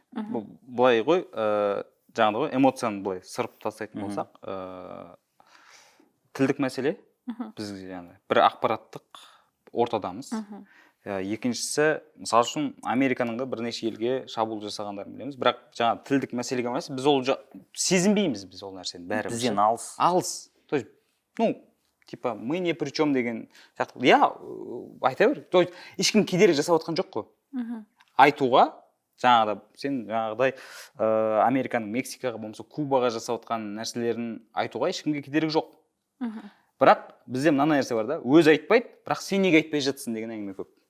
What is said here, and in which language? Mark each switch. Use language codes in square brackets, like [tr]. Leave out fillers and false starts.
[kk] Былай ғой, жаңағыдай ғой, эмоцияны былай сырып тастайтын болсақ, тілдік мәселе, біз бір ақпараттық ортадамыз. Екіншісі, мысалы үшін Американың да бірнеше елге шабуыл жасағандарын білеміз, бірақ жаңа тілдік мәселеге емес, біз ол сезінбейміз, біз ол нәрсені бәрі бізден алыс. Алыс. [ru] То есть, ну, типа, мы не при чем [kk] деген сияқты. Я айта бер. [ru] То есть, [kk] ешкім кедергі жасап отқан жоқ қой. Айтуға, жаңағыда сен жаңағыдай Американың Мексикаға болмаса Кубаға жасап отқан нәрселерін айтуға ешкімге кедергі жоқ. Бірақ бізде мына нәрсе бар да, өзі айтпайды, бірақ сен неге айтпай жатсың деген әңгіме көп.